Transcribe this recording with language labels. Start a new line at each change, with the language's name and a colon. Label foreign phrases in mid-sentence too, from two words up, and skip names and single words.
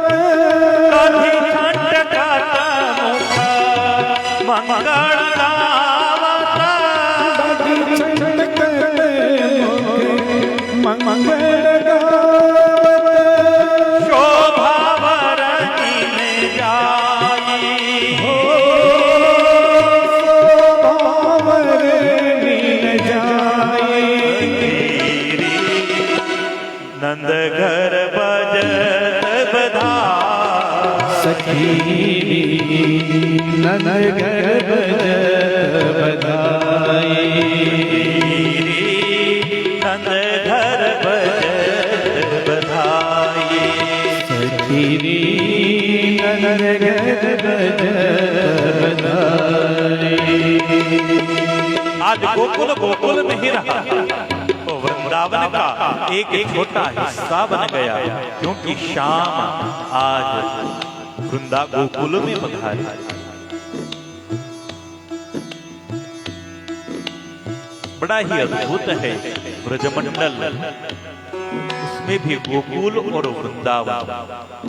Braj: दधि छंटकत मुख मंगल गावत, मंगल गावत, शोभा वरनी में जाई, नंद घर बजत बधाई सखीरी, नंद घर बजत बधाई, नंद घर बजत बधाई सखीरी, नंद घर बजत बधाई।
Hindi: आज गोकुल गोकुल नहीं रहा, तो वृंदावन का एक छोटा हिस्सा बन गया, क्योंकि शाम आज वृंदा गोकुल में पधारी। बड़ा ही अद्भुत है ब्रजमंडल, उसमें भी गोकुल और वृंदावन।